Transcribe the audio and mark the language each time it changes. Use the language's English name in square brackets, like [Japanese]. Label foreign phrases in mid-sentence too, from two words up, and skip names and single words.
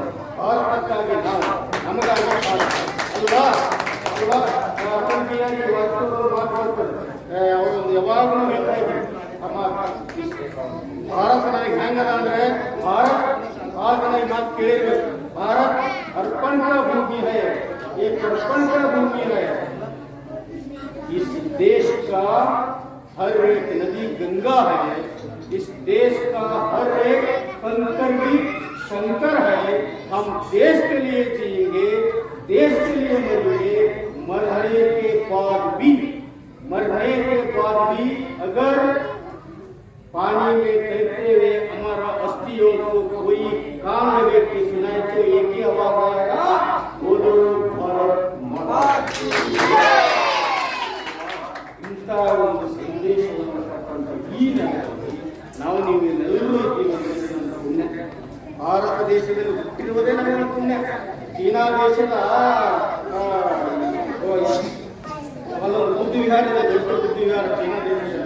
[Kannada] ಭಾರತಕ್ಕಾಗಿ ನಾವು, ನಮಗಾಗಿ ಭಾರತ ಅಲ್ವಾ ಅಲ್ವಾ ಅವರು ಯಾವಾಗಲೂ ಹೇಳ್ತಾ ಇದ್ರು, ಭಾರತ ನನಗೆ ಹೆಂಗದ ಅಂದ್ರೆ ಭಾರತ ನನಗೆ ಮಾತು ಕೇಳಿರ್ಬೇಕು. [Hindi] ಭಾರತ್ अर्पण का भूमि है, ये अर्पण का भूमि है. इस देश का हर एक नदी गंगा है, इस देश का हर एक कंकर भी शंकर है. हम देश के लिए जिएंगे, देश के लिए मरेंगे. मरने के बाद भी अगर पानी में तैरते हुए हमारा अस्थियों को कोई काम लगे कि सुनाए तो एक ही आवाज आएगा, बोलो भारत माता की जय. [Kannada] ಇಂಥ ಒಂದು ಸಂದೇಶವನ್ನು ಕೊಟ್ಟಂತ ಈ ನೆಲದಲ್ಲಿ ನಾವು ನೀವೆಲ್ಲರೂ ಇದ್ದೀವಿ. ನಮ್ಮ ಪುಣ್ಯ ಭಾರತ ದೇಶದಲ್ಲಿ ಹುಟ್ಟಿರುವುದೇ ನಮ್ಮ ಪುಣ್ಯ. ಚೀನಾ ದೇಶದ ಅಲ್ಲೊಂದು ಬುದ್ಧ ವಿಹಾರ ಇದೆ, ದೊಡ್ಡ ಬುದ್ಧ ವಿಹಾರ ಚೀನಾ ದೇಶದಲ್ಲಿ.